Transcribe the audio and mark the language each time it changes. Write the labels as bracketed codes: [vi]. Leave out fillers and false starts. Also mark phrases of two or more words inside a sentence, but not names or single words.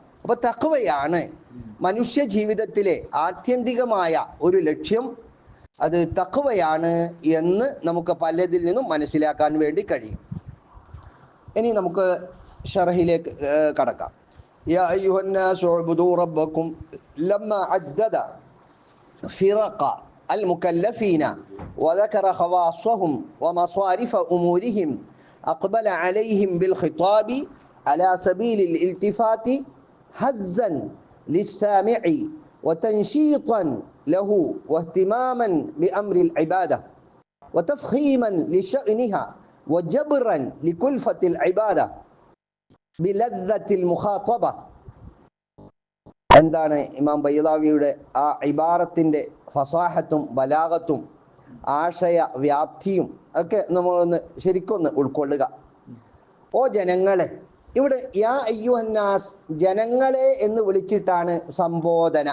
[ml] അപ്പൊ തഖ്വയാണ് മനുഷ്യ ജീവിതത്തിലെ ആത്യന്തികമായ ഒരു ലക്ഷ്യം. അത് തഖ്വയാണ് എന്ന് നമുക്ക് പലതിൽ നിന്നും മനസ്സിലാക്കാൻ വേണ്ടി കഴിയും. ഇനി നമുക്ക് ശർഹിലേക്ക് കടക്കാം. [ar] يا أيها الناس اعبدوا ربكم لما عدد فرق المكلفين وذكر خواصهم ومصارف أمورهم أقبل عليهم بالخطاب على سبيل الالتفات هزا للسامع وتنشيطا له واهتماما بأمر العبادة وتفخيما لشأنها وجبرا لكلفة العبادة بلذة المخاطبة. [ml] എന്താണ് ഇമാം ബൈളാവിയുടെ ആ ഇബാറത്തിന്റെ ഫസാഹത്തും ബലാഗത്തും ആശയ വ്യാപ്തിയും ഒക്കെ നമ്മളൊന്ന് ശരിക്കൊന്ന് ഉൾക്കൊള്ളുക. ഓ ജനങ്ങളെ, ഇവിടെ [ar] يا أيها الناس, [ml] ജനങ്ങളെ എന്ന് വിളിച്ചിട്ടാണ് സംബോധന.